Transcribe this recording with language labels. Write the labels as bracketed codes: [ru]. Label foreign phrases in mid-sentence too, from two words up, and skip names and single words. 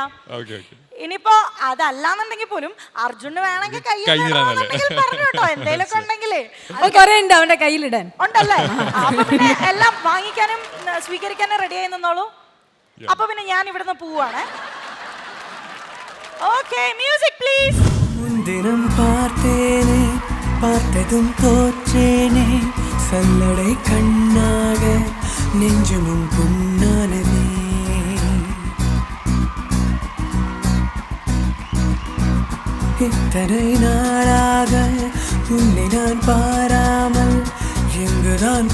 [ml] ഇനിയിപ്പോ അതല്ലാന്നുണ്ടെങ്കിൽ പോലും അർജുന് വേണമെങ്കിൽ പറഞ്ഞു കേട്ടോ, എന്തേലൊക്കെ ഉണ്ടെങ്കിലേ. അവന്റെ കയ്യിലിടാൻ ഉണ്ടല്ലേ? അപ്പൊ പിന്നെ എല്ലാം വാങ്ങിക്കാനും സ്വീകരിക്കാനും റെഡി ആയി നിന്നോളൂ. അപ്പൊ പിന്നെ ഞാൻ ഇവിടുന്ന് പോവാണ്. ഓക്കെ, [en] music please. [ta] முன்தினம் பார்த்தேனே பார்த்ததும் தோற்றேனே சல்லடை கண்ணாக நெஞ்சமும் புண்ணானதே இத்தனை நாளாக உன்னை நான் பாராமல் எங்குதான்